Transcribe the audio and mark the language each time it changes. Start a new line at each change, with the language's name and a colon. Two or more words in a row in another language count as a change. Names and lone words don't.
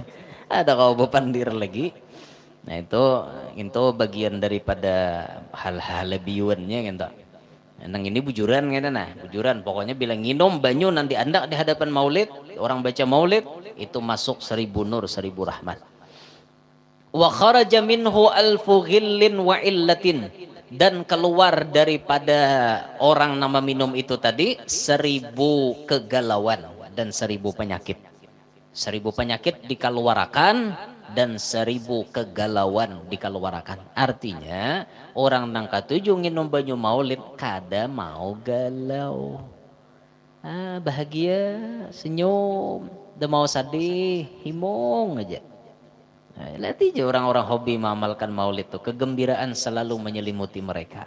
Banjar: Ada kau bepandir lagi. Nah itu bagian daripada hal-hal lebiuannya gitu. Nang ini bujuran gitu nah, bujuran. Pokoknya bila nginum banyu nanti anda di hadapan maulid, orang baca maulid itu masuk 1000 nur, 1000 rahmat.
Arabic: وخرج منه ألف غل وعلة,
Banjar: dan keluar daripada orang nama minum itu tadi 1000 kegalauan dan 1000 penyakit. 1000 penyakit dikeluarkan dan 1000 kegalauan dikeluarkan. Artinya orang nang katujuh nginum banyu maulid kada mau galau. Bahagia, senyum, dah mau sedih, himung aja. Lihat aja orang-orang hobi mengamalkan maulid itu, kegembiraan selalu menyelimuti mereka.